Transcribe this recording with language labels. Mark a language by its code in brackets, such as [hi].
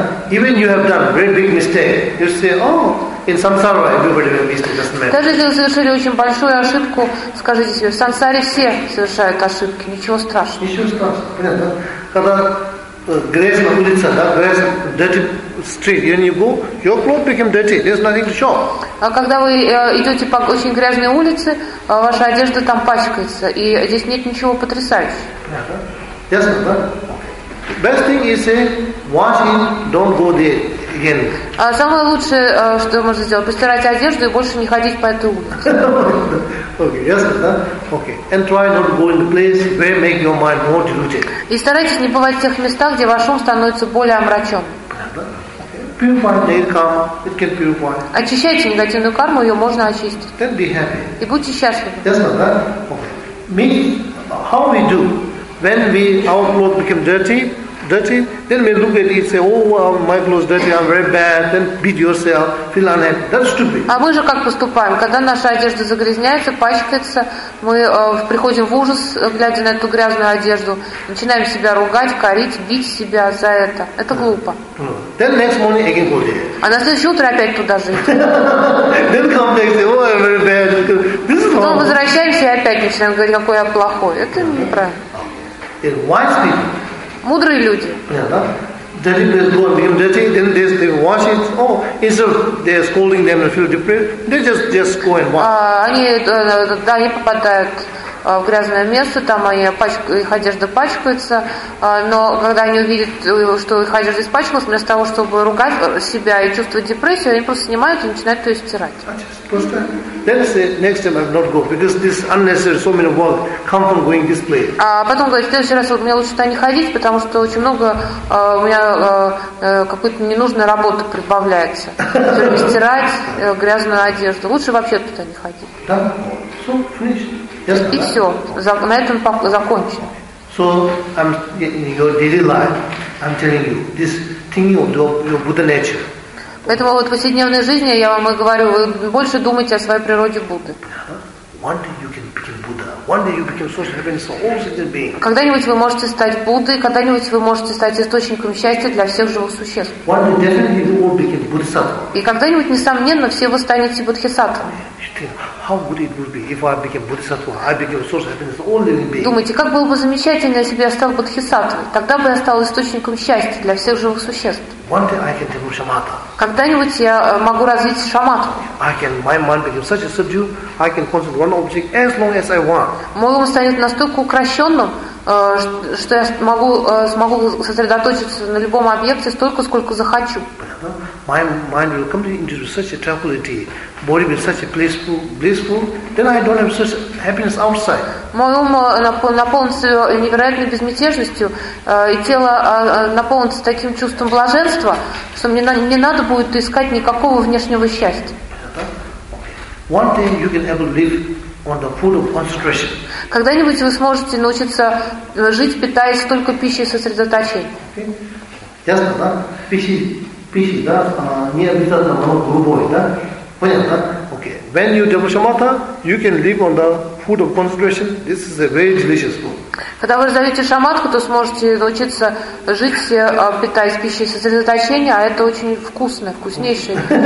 [en] Even you have done a very big mistake, you say, oh, in samsara everybody makes mistakes, doesn't matter. [ru] Даже если вы совершили очень большую ошибку, скажите себе, в сансаре все совершают ошибки, ничего страшного. Ничего страшного, понятно? Когда грязь на улице, да, грязь, [en] dirty street, and you go, your clothes become dirty, there's nothing to show. [ru] А когда вы идете по очень грязной улице, ваша одежда там пачкается, и здесь нет ничего потрясающего. Понятно? Ясно, да? [en] Best thing is say, wash it, don't go there again. [ru] Самое лучшее, что можно сделать, постирать одежду и больше не ходить по этой улице. [en] Okay, yes, huh? Okay. And try not to go in the place where make your mind more diluted. [ru] И старайтесь не бывать в тех местах, где ваш ум становится более омрачен. [en] Purify karma, it can purify. [ru] Очищайте негативную карму, ее можно очистить. [en] Then be happy. [ru] И будьте счастливы. [en] Yes, huh? Okay. how we do when we our clothes become dirty, then we look at it and say, oh, well, my clothes dirty, I'm very bad, then beat yourself, feel unhappy. That's stupid. [ru] А мы же как поступаем, когда наша одежда загрязняется, пачкается, мы приходим в ужас, глядя на эту грязную одежду, начинаем себя ругать, корить, бить себя за это. Это глупо. [en] Then next morning again go there. [ru] А на следующее утро опять туда же идти. [en] Then come back and say, oh, I'm very bad. This is wrong. [ru] Возвращаемся и опять начинаем говорить, какой я плохой. Это неправильно. [en] It wise people. [ru] Мудрые люди. [en] Yeah, no? They go and become dirty, then they wash it. Oh, instead of they're scolding them and feel depressed, they just go and wash. [ru] Они попадают в грязное место, там их одежда пачкается, но когда они увидят, что их одежда испачкалась, вместо того, чтобы ругать себя и чувствовать депрессию, они просто снимают и начинают ее стирать. [en] Then say, next time I will not go, because this unnecessary so many work come from going this place. [ru] А потом говорит, в следующий раз мне лучше туда не ходить, потому что очень много у меня какой-то ненужной работы прибавляется. Стирать грязную одежду. Лучше вообще туда не ходить. [en] Да? So, finished. [ru] Yes, и все, на этом закончим. [en] So I'm in your daily life, I'm telling you, this thinking of your Buddha nature. [ru] Поэтому вот в повседневной жизни я вам и говорю, вы больше думайте о своей природе Будды. [en] One day you can become Buddha. One day you become source of happiness for all sentient beings. [ru] Когда-нибудь вы можете стать Буддой, когда-нибудь вы можете стать источником счастья для всех живых существ. [en] One day definitely you will become Bodhisattva. [ru] И когда-нибудь, несомненно, все вы станете Бодхисаттвами. [en] How would it be if I became Bodhisattva? I became source of happiness for all living beings. [ru] Думайте, как было бы замечательно, если бы я стал Бодхисаттвой? Тогда бы я стал источником счастья для всех живых существ. [en] One day I can develop shamatha. [ru] Когда-нибудь я могу развить шамату. [en] I can, my mind becomes such a subdued, I can concentrate one object as long as I want. [ru] Мой ум станет настолько укращенным, что я смогу сосредоточиться на любом объекте столько, сколько захочу. [en] My mind will come into such a tranquility, body will be such a blissful, then I don't have such happiness outside. [ru] Мой ум наполнится невероятной безмятежностью, и тело наполнится таким чувством блаженства, что мне не надо будет искать никакого внешнего счастья. [en] One day you can ever live on the food of concentration. [ru] Когда-нибудь вы сможете научиться жить, питаясь только пищей сосредоточения. Ясно, да? Пищи, да, не обязательно много грубой, да? Понятно, да? Okay. [en] When you develop shamatha, you can live on the food of concentration. This is a very delicious food. [ru] Когда вы развиете шаматху, то сможете научиться жить, питаясь пищей сосредоточения, а это очень вкусно, вкуснейшее.